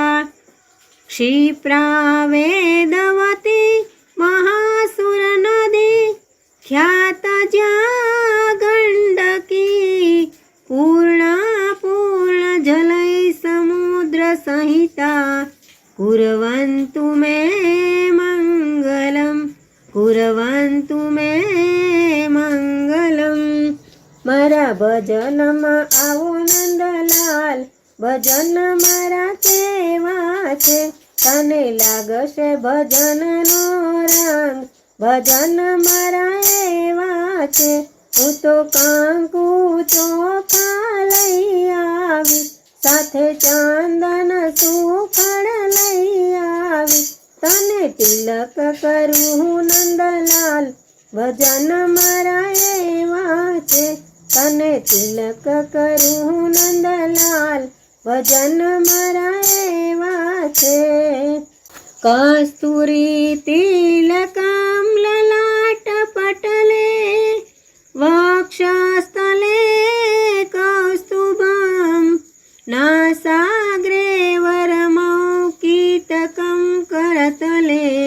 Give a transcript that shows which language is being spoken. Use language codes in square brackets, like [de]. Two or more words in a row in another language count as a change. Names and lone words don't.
[sa] क्षिप्रा वेदवती महासुर नदी ख्यात ज्या गंडकी पूर्णा पूर्ण जलय समुद्र संहिता कुर्वन्तु मे मंगलम, कुर्वन्तु मे मंगलम। [gu] મારા ભજનમાં આવો નંદલાલ, ભજન મારા કેવા છે તને લાગશે ભજનનો રંગ, ભજન મારા એવા છે। હું તો કંકુ ચોખા લઈ આવી, સાથે ચંદન સુફળ લઈ આવી, તને તિલક કરું નંદલાલ, ભજન મારા એવા છે તને તિલક કરું નંદલાલ, ભજન મારા એવા છે। [sa] कस्तूरी तिलकं ललाट पटले वक्षस्थले कौस्तुभं नासाग्रे वरमौक्तिकं करतले